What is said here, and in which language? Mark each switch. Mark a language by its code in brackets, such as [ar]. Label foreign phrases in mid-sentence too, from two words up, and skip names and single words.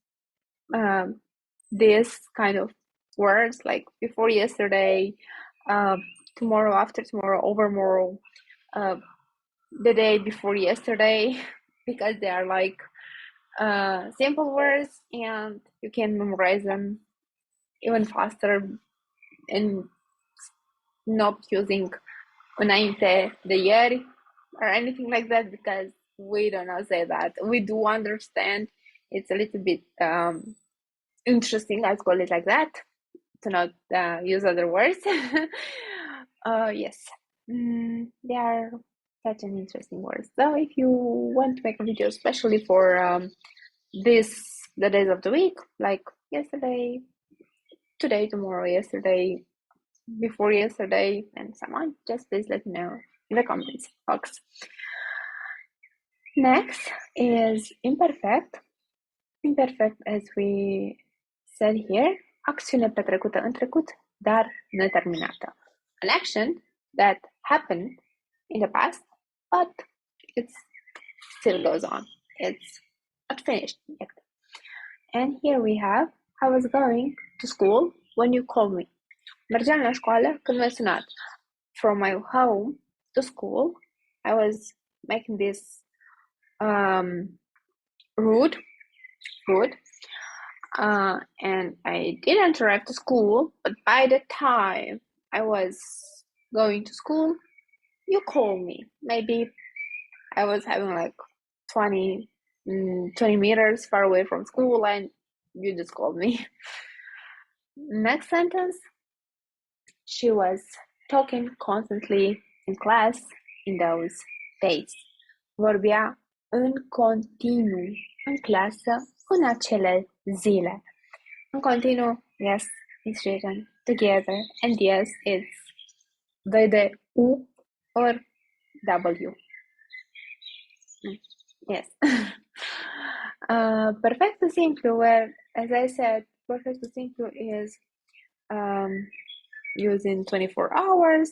[en] this kind of words, like before yesterday, tomorrow, after tomorrow, overmorrow, the day before yesterday, because they are like simple words and you can memorize them even faster and not using [ro] înainte de ieri [en] or anything like that, because we do not say that. We do understand. It's a little bit interesting, let's call it like that, to not use other words. Yes, they are such an interesting word. So if you want to make a video especially for the days of the week, like yesterday, today, tomorrow, yesterday, before yesterday, and so on, just please let me know in the comments box. Next is imperfect. Imperfect, as we said here, [ro] acțiune petrecută în trecut, dar neterminată. [en] An action that happened in the past, but it still goes on. It's not finished yet. And here we have, I was going to school when you called me. [ro] Mergeam la școală când m-ai sunat. [en] From my home to school, I was making this route, and I didn't arrive to school, but by the time I was going to school, you called me. Maybe I was having like 20 meters far away from school, and you just called me. Next sentence, she was talking constantly in class in those days. [ro] Vorbea în continuu în clasă în acele zile. În continuu, [en] yes, it's written together, and yes, it's VDU or W. Yes. Perfecto simplu, where, as I said, perfecto simplu is using 24 hours,